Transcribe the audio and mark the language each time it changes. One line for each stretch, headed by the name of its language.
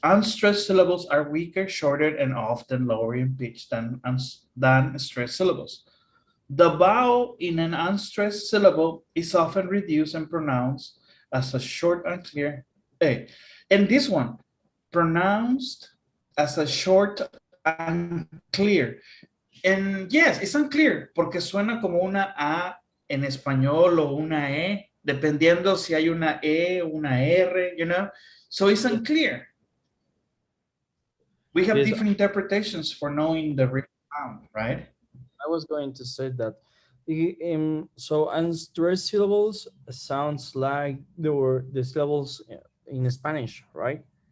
English: Unstressed syllables are weaker, shorter, and often lower in pitch than stressed syllables. The vowel in an unstressed syllable is often reduced and pronounced as a short and clear A. And this one, pronounced as a short and clear. And yes, it's unclear
Spanish: porque suena como una A en español o una E, dependiendo si hay una E, una R,
English: you know? So it's unclear. We have Yes. different interpretations for knowing the real sound, right? I was going to say that. So unstressed syllables sounds like the syllables in Spanish, right?